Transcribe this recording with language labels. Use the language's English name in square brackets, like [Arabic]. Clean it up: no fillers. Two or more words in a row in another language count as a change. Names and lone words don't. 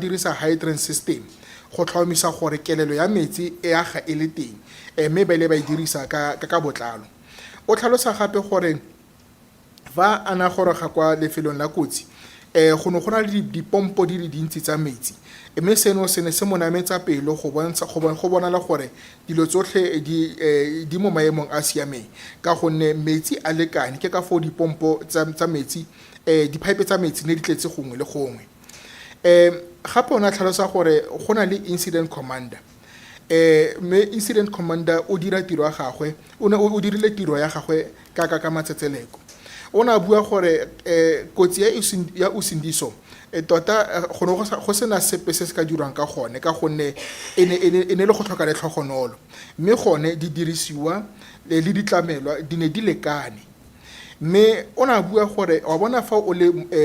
[Tswana] dirisa [English] hydrant system [Tswana] go tlhomamisa gore kelelo ya metsi e aga e le teng mme ba ile ba e dirisa ka botlalo o tlhalosa gape gore fa a na goroga kwa lefelong la kotsi go na le dipompo di le dintsi tsa metsi mme seno se ne se mo nametsa pelo go bonala gore dilo tsotlhe di mo maemong a siameng ka gonne metsi a lekane ke ka foo dipompo tsa metsi dipipe tsa metsi ne di tletse gongwe le gongwe gape o ne a tlhalosa gore go na le [English] incident commander [Tswana] mme [English] incident commander [Tswana] o dira tiro ya gagwe o dirile tiro ya gagwe ka matsetseleko o ne a bua gore kotsi ya Usindiso tota go sena sepe se se ka dirwang ka gone ka gonne e ne le go tlhoka le tlhogonolo mme gone di dirisiwa le ditlamelwa di ne di lekane mme o ne a bua gore wa bona fa o le